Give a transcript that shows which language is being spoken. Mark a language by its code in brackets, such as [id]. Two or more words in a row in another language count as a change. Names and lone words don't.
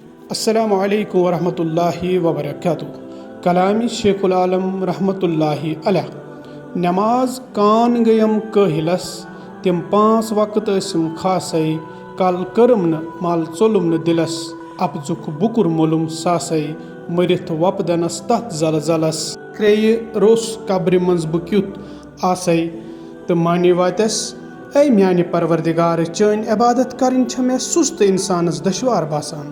[ar] السلام عليكم ورحمة الله وبركاته. [ks] کلامی شیخ العالم [ar] رحمة الله عليه. [ks] نماز کان گیم کاہِلس، تِم 5 وقت ٲسِم خاسے، کل कٔرٕم نہٕ مل ژوٚلُم نہٕ دِلس, اپزُک بُکُر مولُم ساسے, مٔرِتھ وۄپدنس تتھ زلزلس, کرٛیٚیہِ روٚس قبرِ منٛز بہٕ کیُتھ آسے, تہٕ معنی واتٮ۪س اے میانہِ پروردگار, چٲنۍ عبادت کرٕنۍ چھےٚ مےٚ سُستہٕ انسانس دشوار باسان.